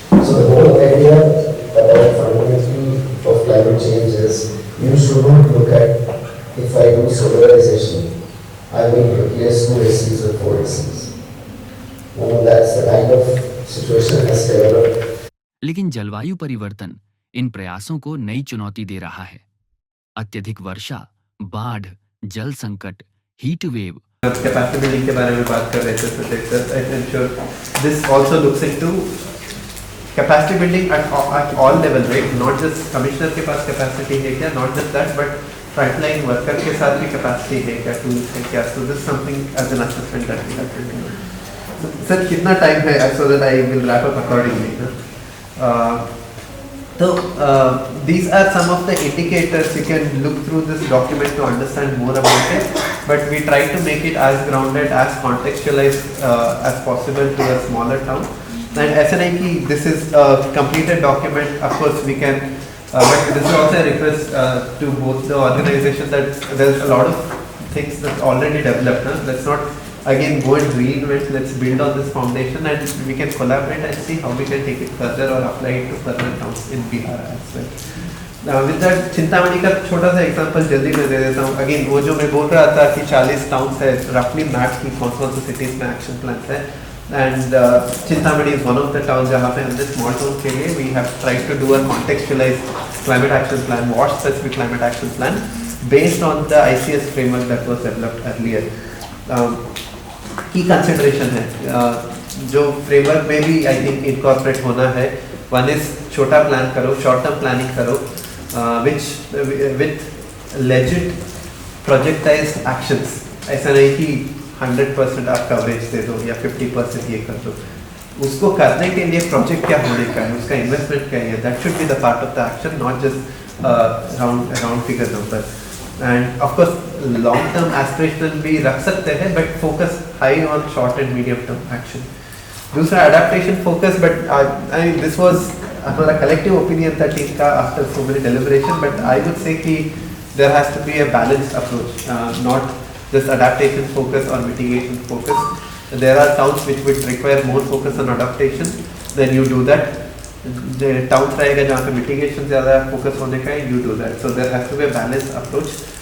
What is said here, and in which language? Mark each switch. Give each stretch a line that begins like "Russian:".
English: So the whole idea about fundamental of climate change is you should not look at, if I do solarization, I will replace 2 ACs with 4 ACs. That's the kind of situation has developed.
Hindi: लेकिन जलवायु परिवर्तन इन प्रयासों को नई चुनौती दे रहा है। अत्यधिक वर्षा, बाढ़, जल संकट, हीट वेव। कैपेसिटी बिल्डिंग के बारे में बात कर रहे थे,
English: I'm sure this also looks into capacity building at all level, right? Not just commissioner के पास capacity है क्या, not just that, but frontline worker
Hindi: के साथ भी
English: capacity है क्या, tools है क्या? So this is something as an assessment that we have to do. Sir,
Hindi: कितना time है
English: so that I will wrap up accordingly. So these are some of the indicators. You can look through this document to understand more about it, but we try to make it as grounded, as contextualized as possible to a smaller town. And SNIP, this is a completed document. Of course, we can But this is also a request to both the organization that there's a lot of things that's already developed. Let's not again go and reinvent. Let's build on this foundation and we can collaborate and see how we can take it further or apply it to further towns in Bihar as well.
Hindi: With that, Chintamani का छोटा सा example जल्दी मैं दे देता हूँ. Again वो जो मैं बोल रहा था कि 40 टाउन्स है, roughly मैप की कौन से सिटीज में एक्शन प्लान है.
English: And Chintamani is one of the towns
Hindi: जहाँ पे हमने small town के लिए
English: we have tried to do a contextualized climate action plan, WASH specific climate action plan based on the ICS framework that was developed earlier.
Hindi: Key consideration है जो framework में भी
English: I think incorporate
Hindi: होना है.
English: One is
Hindi: छोटा plan करो,
English: short term planning करो, which with legit projectized actions.
Hindi: ऐसा नहीं कि 100% आप कवरेज दे दो या 50% ये कर दो. उसको करने के लिए प्रोजेक्ट क्या होने का है, उसका इन्वेस्टमेंट क्या है,
English: That should be the part of the action, not just round figure number. And of course long term aspirational
Hindi: भी रख सकते हैं
English: But focus high on short and medium term action. दूसरा adaptation focus, but this was
Hindi: हमारा collective opinion था team का
English: After so many deliberation, but I would say that there has to be a balanced approach, not just adaptation focus or mitigation focus. There are towns which would require more focus on adaptation, then you do that.
Hindi: The towns रहेगा जहाँ पे mitigation ज़्यादा focus होने का है,
English: you do that. So there has to be a balanced approach.